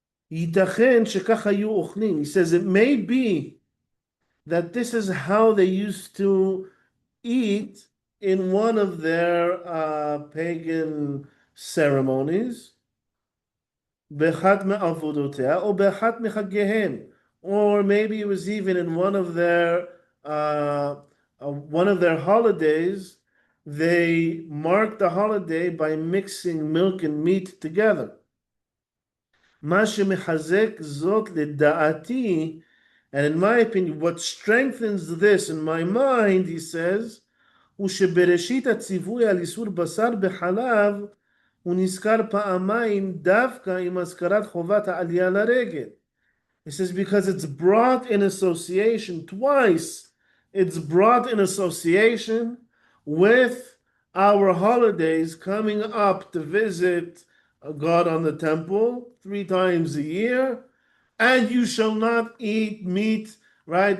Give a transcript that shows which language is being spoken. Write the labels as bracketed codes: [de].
[he] ייתכן שכך היו אוכלים. [en] He says it may be that this is how they used to eat in one of their pagan ceremonies. [he] באחת מעבודותיה או באחת מחגיהם. [en] Or maybe it was even in one of their holidays. They marked the holiday by mixing milk and meat together. [he] מה שמחזק זאת לדעתי, [en] and in my opinion, what strengthens this in my mind, he says, [he] הוא שבראשית הציווי על איסור בשר בחלב, הוא נזכר פעמיים דווקא עם הזכרת חובת העלייה לרגל. [en] He says because it's brought in association twice. It's brought in association with our holidays coming up to visit God on the temple 3 times a year, and you shall not eat meat, right?